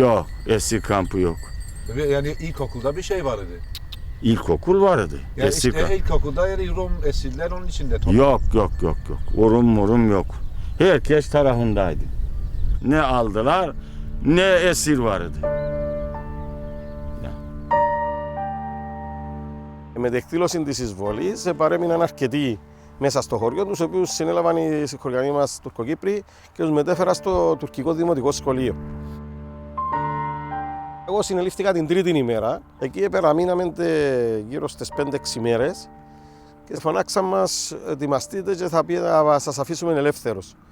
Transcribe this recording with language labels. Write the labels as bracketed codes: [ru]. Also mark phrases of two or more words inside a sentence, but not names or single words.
[tr] Yok, esir kampı yok. Yani ilkokulda bir şey vardı. İlkokul vardı. Yani esir işte kampı. ilkokulda yani Rum esirler onun içinde toplandı. Yok. Urum yok. Herkes tarafındaydı. Ne aldılar, ne esir vardı. [el] Με την εκδήλωση της εισβολής παρέμειναν αρκετοί μέσα στο χωριό, τους οποίους συνέλαβαν οι συγχωριανοί μας Τουρκοκύπροι και τους μετέφερα στο τουρκικό δημοτικό σχολείο. Εγώ συνελήφθηκα την τρίτη ημέρα, εκεί παραμείναμε γύρω στις 5-6 μέρες και φωνάξαν μας ετοιμαστείτε και θα σας αφήσουμε ελεύθερους.